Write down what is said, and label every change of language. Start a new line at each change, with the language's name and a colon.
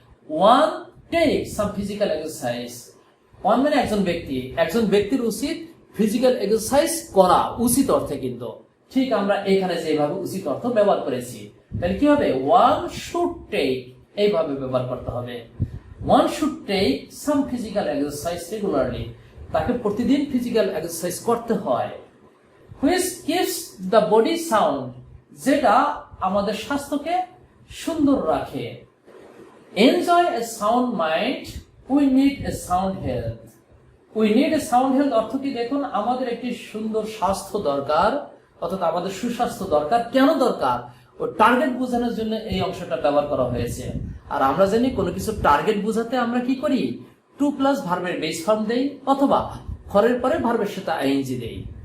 English: One take some physical exercise.
Bangla: One মানে একজন ব্যক্তি, একজন ব্যক্তির উচিত ফিজিক্যাল এক্সারসাইজ করা, উচিত অর্থে। কিন্তু ঠিক আমরা এখানে যেভাবে উচিত অর্থ ব্যবহার করেছি, তাহলে কি হবে?
English: one should take,
Bangla: এইভাবে ব্যবহার করতে হবে।
English: One should take some physical exercise regularly.
Bangla: তাকে প্রতিদিন ফিজিক্যাল এক্সারসাইজ করতে হয়।
English: Which keeps the body sound,
Bangla: যেটা আমাদের স্বাস্থ্যকে সুন্দর রাখে।
English: Enjoy a sound mind, we need a sound health. We need a sound health
Bangla: অর্থ কি দেখুন, আমাদের একটি সুন্দর স্বাস্থ্য দরকার, অর্থাৎ আমাদের সুস্বাস্থ্য দরকার। কেন দরকার? ও টার্গেট বোঝানোর জন্য এই অংশটা ব্যবহার করা হয়েছে। আর আমরা জানি কোনো কিছু টার্গেট বোঝাতে আমরা কি করি? টু প্লাস ভার্বের বেস ফর্ম দেই, অথবা ফরের পরে ভার্বের সাথে আইএনজি দেই।